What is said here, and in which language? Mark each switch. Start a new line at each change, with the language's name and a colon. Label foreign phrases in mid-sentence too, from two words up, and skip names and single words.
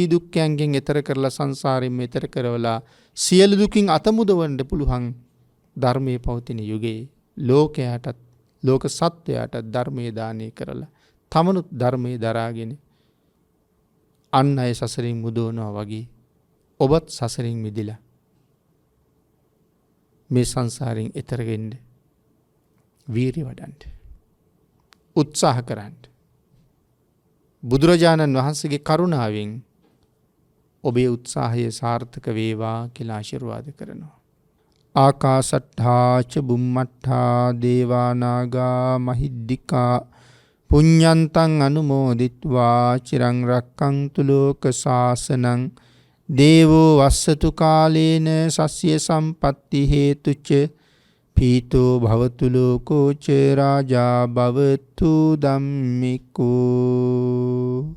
Sinhala: දුක්ඛයන්ගෙන් එතර කරලා සංසාරයෙන් එතර කරවලා සියලු දුකින් අත මුදවන්න පුළුවන් ධර්මයේ පවතින යුගයේ ලෝකයටත් ලෝක සත්වයාටත් ධර්මයේ දානය කරලා තමනුත් ධර්මයේ දරාගෙන අන් අය සසරින් මුදවනවා වගේ ඔබත් සසරින් මිදිලා මේ සංසාරයෙන් එතර වෙන්න වීරිය වඩන්න උත්සාහ කරන්න. බුදුරජාණන් වහන්සේගේ කරුණාවෙන් ඔබේ උත්සාහය සාර්ථක වේවා කියලා ආශිර්වාද කරනවා.
Pali: ආකාසට්ඨා ච බුම්මට්ඨා දේවා නාග මහිද්దికා පුඤ්ඤන්තං අනුමෝදිත්වා චිරං රක්ඛන්තු ලෝක සාසනං දේවෝ වස්සතු කාලේන සස්්‍ය සම්පatti හේතුච පීතෝ භවතු ලෝකෝ ච රාජා භවතු ධම්මිකෝ